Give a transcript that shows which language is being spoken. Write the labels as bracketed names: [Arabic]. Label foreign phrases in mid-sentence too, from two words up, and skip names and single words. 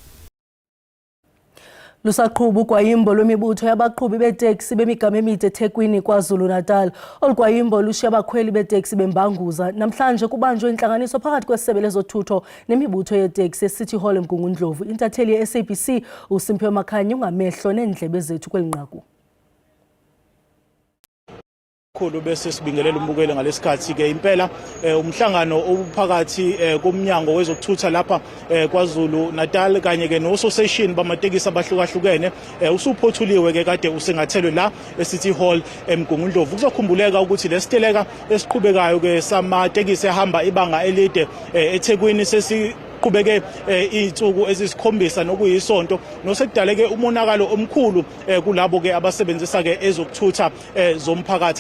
[Xhosa] Lusaqhuba ugwayimbo lwemibutho yabaqhubi beeteksi bemigama emide eThekwini KwaZulu-Natal. Olu gwayimbo lushiya abakhweli beeteksi bembanguza. Namhlanje kubanjwe intlanganiso phakathi kwesebe lezothutho nemibutho yeeteksi eCity Hall eMgungundlovu. Intatheli ye-SABC uSimphiwe Makhanyi ungamehlo neendlebe zethu kweli nqaku. [Zulu] Khulu bese sibingelela umbukeli ngalesikhathi ke impela umhlangano ophakathi komnyango wezokuthutha lapha kwaZulu Natal kanye ke no association bamatekisi abahlukahlukene usuphothuliwe ke kade usengathelwe la eCity Hall eMgungundlovu. Kuzokhumbuleka ukuthi lesiteleka esiqhubekayo ke samatekisi ehamba ibanga elide eThekwini qhubeke izinsuku ezisikhombisa nokuyisonto nosekudaleke umonakalo omkhulu kulabo ke abasebenzisa ke ezokuthutha zomphakathi.